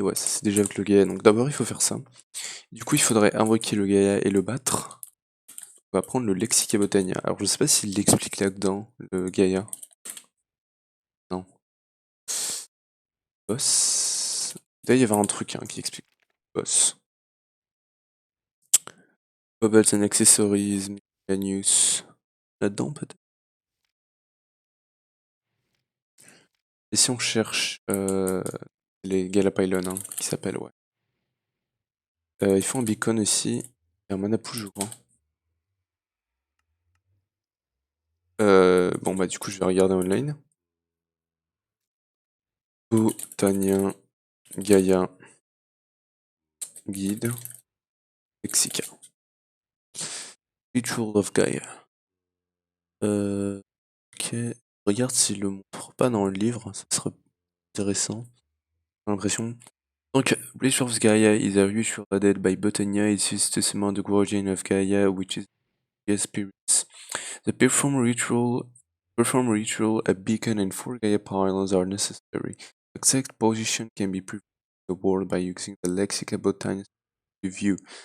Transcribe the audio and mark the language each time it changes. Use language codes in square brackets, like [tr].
[fr] Ouais, ça c'est déjà avec le Gaïa. Donc, d'abord, il faut faire ça. Du coup, il faudrait invoquer le Gaïa et le battre. On va prendre le Lexica Botania. Alors, je sais pas s'il l'explique là-dedans, le Gaïa. Non. Boss. Là, il y avait un truc qui explique. Boss. [en] Bubbles and Accessories, Miscellaneous. [fr] Là-dedans, peut-être. Et si on cherche les Galapylon, qui s'appellent, ouais. Il faut un beacon aussi. Et un mana pool, je crois. Bon, bah, du coup, je vais regarder online. Botania, Gaïa, Guide, Lexica. Ritual of Gaia. Ok. Regarde s'il le montre pas dans le livre, ça serait intéressant. J'ai l'impression. [en] Donc, Ritual of Gaia is a ritual added by Botania. It's used to summon the guardian of Gaia, which is Gaia spirits. The perform ritual, a beacon and 4 Gaia pylons are necessary. Exact position can be previewed on the board by using the Lexica Botania view.